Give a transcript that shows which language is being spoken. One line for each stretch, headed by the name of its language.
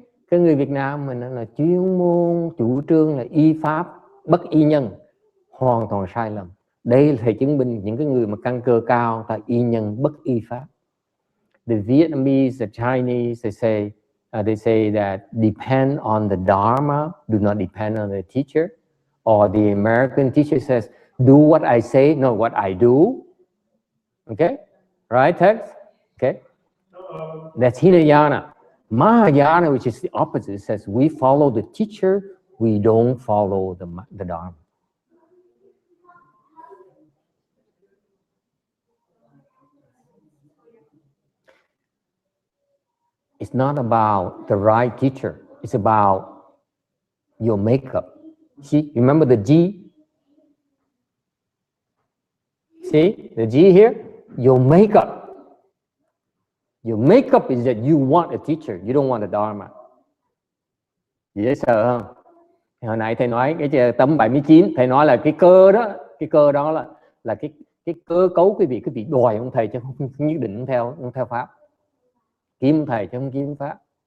Vietnamese: Cái người Việt Nam mình là chuyên môn chủ trương là y pháp bất y nhân, hoàn toàn sai lầm. Đây là thầy chứng minh những cái người mà căn cơ cao ta y nhân bất y pháp.
English: The Vietnamese, the Chinese, they say that depend on the Dharma, do not depend on the teacher. Or the American teacher says, do what I say, not what I do. Okay, right, text? Okay, that's Hinayana. Mahayana, which is the opposite, says we follow the teacher, we don't follow the Dharma. It's not about the right teacher. It's about your makeup. See, remember the G? See, the G here? Your makeup. Your makeup is that you want a teacher. You don't want a Dharma. Dễ sợ không?
Vietnamese: Hồi nãy thầy nói cái tấm 79, thầy nói là cái cơ đó là cái cơ cấu quý vị đòi ông thầy chứ không nhất định không theo pháp. Kiếm thầy chứ không kiếm pháp.